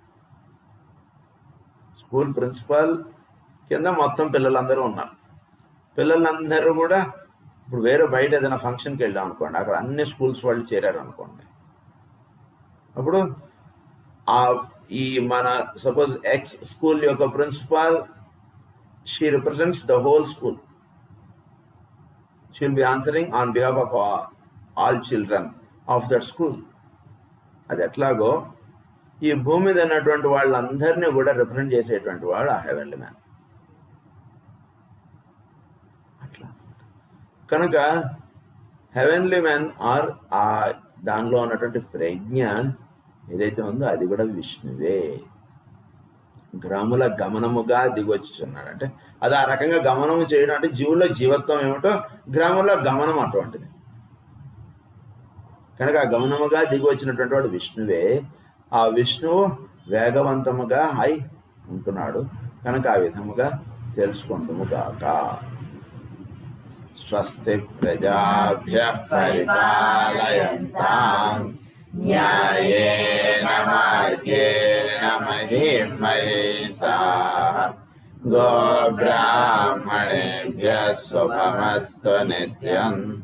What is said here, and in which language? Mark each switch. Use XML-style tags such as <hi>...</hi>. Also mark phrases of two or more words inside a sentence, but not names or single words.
<te>స్కూల్ ప్రిన్సిపాల్ కింద మొత్తం పిల్లలందరూ ఉన్నారు. పిల్లలందరూ కూడా ఇప్పుడు వేరే బయట ఏదైనా ఫంక్షన్కి వెళ్ళాం అనుకోండి, అక్కడ అన్ని స్కూల్స్ వాళ్ళు చేరారు అనుకోండి. అప్పుడు ఈ మన</te> <en>suppose X school</en> <te>యొక్క ప్రిన్సిపాల్,</te> <en>She represents the whole school. She will be answering on behalf of all children of that school.</en> <te>అది ఎట్లాగో ఈ భూమి మీద ఉన్నటువంటి వాళ్ళందరినీ కూడా రిప్రజెంట్ చేసేటువంటి వాడు ఆ</te> <en>heavenly man.</en> <te>అట్లా కనుక</te> <en>heavenly man or</en> <te>ఆ దానిలో ఉన్నటువంటి ప్రజ్ఞ ఏదైతే ఉందో అది కూడా విష్ణువే. గ్రాముల గమనముగా దిగొచ్చుచున్నాడు అంటే అది ఆ రకంగా గమనము చేయడం అంటే జీవుల్లో జీవత్వం ఏమిటో గ్రాముల గమనం అటువంటిది. కనుక ఆ గమనముగా దిగి వచ్చినటువంటి వాడు విష్ణువే. ఆ విష్ణువు వేగవంతముగా అయి ఉంటున్నాడు. కనుక ఆ విధముగా తెలుసుకుంటాము గాక.</te> <sa>స్వస్తి ప్రజాభ్యః పరిపాలయంతాం న్యాయేన మార్గేణ మహీం మహేషాః. గోబ్రాహ్మణేభ్యः శుభమస్తు నిత్యం.</sa>